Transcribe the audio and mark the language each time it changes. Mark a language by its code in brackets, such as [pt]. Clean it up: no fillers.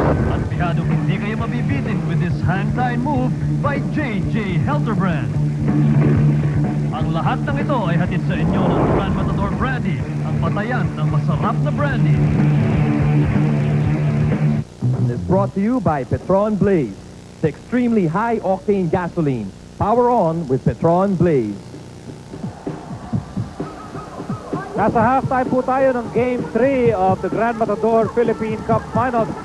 [tl] At pihadong hindi kayo mabibitin [en] with this hang-time move by JJ Helterbrand. [tl] Ang lahat ng ito ay hatid sa inyo ng Grand Matador Brandy, ang batayan ng masarap na brandy. [en] Is brought to you by Petron Blaze, the extremely high-octane gasoline. Power on with Petron Blaze. [tl] Nasa halftime po tayo ng Game 3 of the Grand Matador Philippine Cup Finals.